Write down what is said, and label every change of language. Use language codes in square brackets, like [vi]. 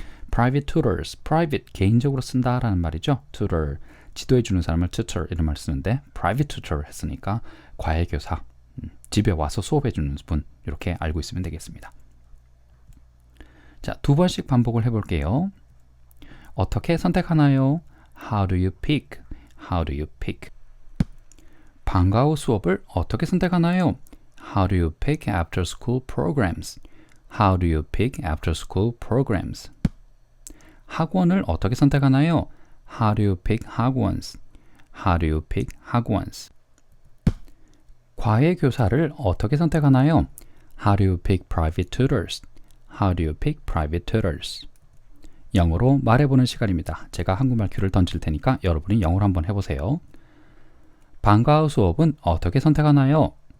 [ko] private tutors, private 개인적으로 쓴다라는 말이죠. tutor, 지도해 주는 사람을 tutor 이런 말 쓰는데 private tutor 했으니까 과외 교사, 집에 와서 수업해 주는 분 이렇게 알고 있으면 되겠습니다. 자, 두 번씩 반복을 해볼게요. 어떻게 선택하나요? [en] How do you pick? How do you pick? [ko] 방과 후 수업을 어떻게 선택하나요? [en] How do you pick after school programs? How do you pick after school programs? [ko] 학원을 어떻게 선택하나요? [en] How do you pick 학원s? How do you pick 학원s? [ko] 과외 교사를 어떻게 선택하나요? [en] How do you pick private tutors? How do you pick private tutors? [ko] 영어로 말해보는 시간입니다. 제가 한국말 큐를 던질 테니까 여러분이 영어로 한번 해보세요. 방과 후 수업은 어떻게 선택하나요?